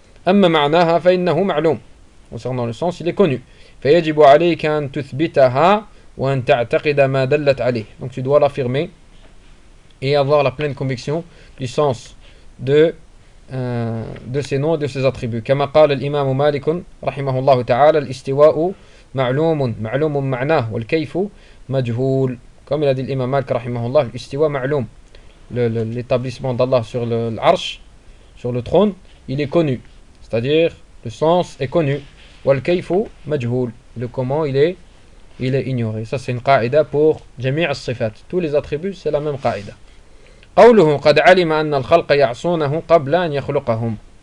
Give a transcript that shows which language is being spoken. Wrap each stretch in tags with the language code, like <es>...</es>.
<ar>أَمَّ مَعْنَاهَا فَإِنَّهُ مَعْلُومٌ</ar> <fr>concernant le sens, il est connu.</fr> <ar>فَيَجِبُ عَلَيْكَ أَن تُثْبِتَهَا وَأَن تَعْتَقِدَ مَا دَلَّتْ عَلَيْهِ</ar> <fr>donc tu dois l'affirmer et avoir la pleine conviction du sens de ces noms et de ces attributs.</fr> <ar>كما قال الإمام مالك رحمه الله تعالى الاستواء معلوم معلوم معناه والكيف مجهول.</ar> <fr>Comme il a dit l'imam مالك</fr> <ar>رحمه الله الاستواء معلوم</ar> <fr>l'établissement d'Allah sur l'arche sur le trône il est connu c'est-à-dire le sens est connu</fr> <ar>والكيف مجهول</ar> <fr>le comment il est ignoré. Ça c'est une قاعدة pour</fr> <ar>جميع الصفات</ar> <fr>tous les attributs c'est la même قاعدة.</fr> <ar>قوله قد علم أن الخلق يعصونه قبل أن يخلقهم.</ar>